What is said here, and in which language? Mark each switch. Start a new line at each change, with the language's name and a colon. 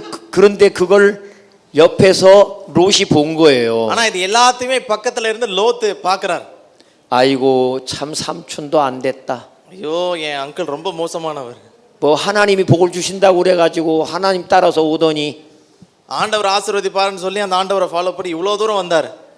Korean: 그런데 그걸 옆에서 롯이 본 거예요.
Tamil: ஆனா இது எல்லாத்தையுமே பக்கத்துல இருந்து லோத்து பார்க்கறார்.
Korean: 아이고 참 삼촌도 안 됐다.
Tamil: ஐயோ என் அங்கிள் ரொம்ப மோசமானவர்.
Korean: 뭐 하나님이 복을 주신다고 그래 가지고 하나님 따라서 오더니
Tamil: ஆண்டவர் ஆசீர்வதிப்பார்னு சொல்லி அந்த ஆண்டவரை ஃபாலோ பண்ணி இவ்வளவு தூரம் வந்தார்.